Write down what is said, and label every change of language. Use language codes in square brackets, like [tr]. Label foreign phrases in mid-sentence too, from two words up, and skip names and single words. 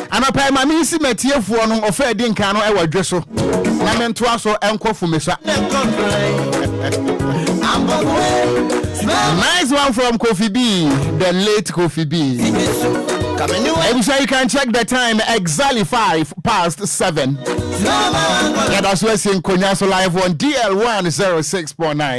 [ak] anɔpa ma me si matiefoɔ no ɔfa di nka no ɛwɔ dwe so na mentoa so ɛnkɔ fumesa. [en] Nice one from Kofi B, the late Kofi B. I'm sure you can check the time exactly 7:05. Yeah, that's what's in Konyaso live on DL106.9.